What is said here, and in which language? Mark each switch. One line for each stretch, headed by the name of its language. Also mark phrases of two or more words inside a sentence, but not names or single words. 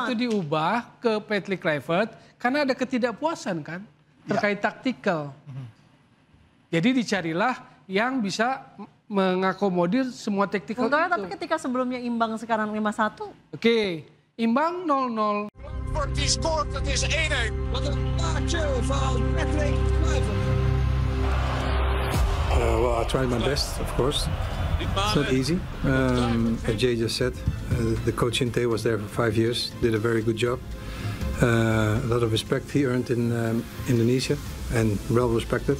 Indonesian: satu diubah ke Patrick Kluivert? Karena ada ketidakpuasan kan terkait taktikal. Jadi dicarilah yang bisa mengakomodir semua taktikal itu. Tapi ketika sebelumnya imbang sekarang 5-1. Oke, imbang 0-0.
Dutch: Die scoort, het is 1-1. Wat een plaatje van Patrick Kluivert.
English: Well, I tried my best, of course. It's not easy. As Jay just said, the coach Inte was there for 5 years, did a very good job. A lot of respect he earned in Indonesia, and well respected.